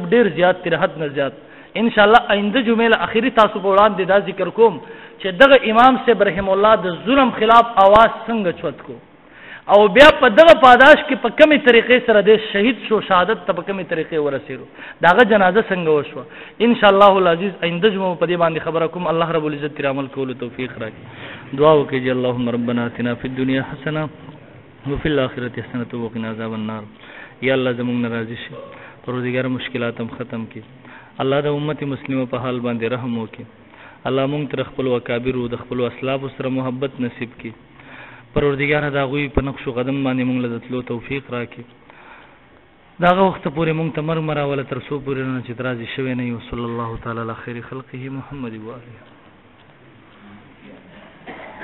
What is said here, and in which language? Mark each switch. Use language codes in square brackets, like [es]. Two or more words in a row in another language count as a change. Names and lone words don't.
[ps] ډیر زیات تر حد نه زیات [ar] ان شاء الله [ps] آینده جمعه اخیری تاسو په وړاندې دا ذکر کوم چې دغه امام صاحب رحم الله د ظلم خلاف आवाज څنګه چوت کو او بیا په دغه پاداش کې په کومه طریقې سره د شهید شو شهادت ته په کومه طریقې ورسېرو داغه جنازه څنګه وشو [ar] ان شاء الله العزيز [ps] آینده جمعه په دې باندې خبره کوم [ar] الله رب العزت [ps] تر عمل کولو توفیق راکړي دعا وکړئ [ar] اللهم ربنا آتنا فی الدنيا حسنه وفي الاخره حسنه وقنا عذاب النار [ps] یا الله زموږ ناراضي شي پروردګار مشکلات هم ختم کړي الله د امت مسلمه په حال باندې رحم وکړي الله موږ تر خپل وکابر او د خپل اسلاف سره محبت نصیب کړي پروردګار دا غوي په نقش قدم باندې موږ له تلو توفیق راکړي داغه وخت پورې موږ ته مرمر ولا تر سو پورې نه چې راضي شوی نه یو [ar] صلی الله تعالی علی خیر خلقه محمد و علیه